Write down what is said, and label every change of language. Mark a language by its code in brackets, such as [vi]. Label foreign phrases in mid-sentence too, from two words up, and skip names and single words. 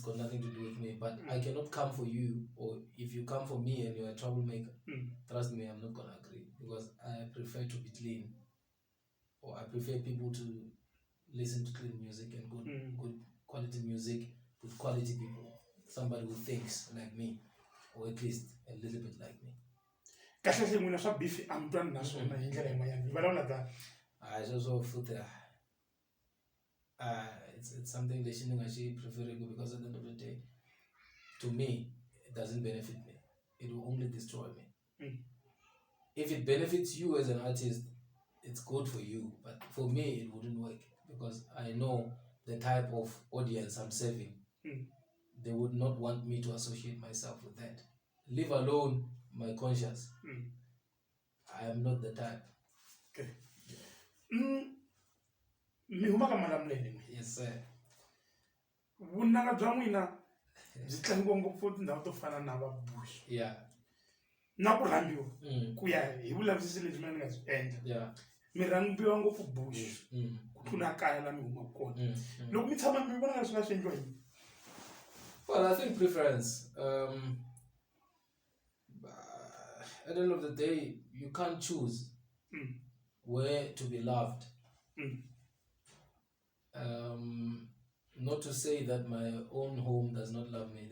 [en] got nothing to do with me but I cannot come for you or if you come for me and you're a troublemaker trust me I'm not gonna agree because I prefer to be clean or I prefer people to listen to clean music and good quality music with quality people somebody who thinks like me or at least a little bit like me. [ts] Kahle n'wina swa beef amtwana naswona hi ndlela yin'wanyana hi vulavula tani. [en] So futhi it's something that she preferable because at the end of the day, to me, it doesn't benefit me. It will only destroy me. If it benefits you as an artist, it's good for you. But for me, it wouldn't work because I know the type of audience I'm serving. They would not want me to associate myself with that. Leave alone my conscience. I am not the type. Okay. Yes, sir. [ts] Vunanga bya n'wina byi tlangiwa ngopfu tindhawu to fana na va bush. [en] Yeah. [ts] Na ku rhambiwa ku ya hi vulavisisi lebyi mina ni nga byi endla. [en] Yeah. [ts] Mi rhambiwa ngopfu bush ku tlula kaya la mi humaka kona. Loko mi tshama mi vona leswi nga swi endliwa yini? [en] Well, I think preference. At the end of the day, you can't choose where to be loved. Not to say that my own home does not love me.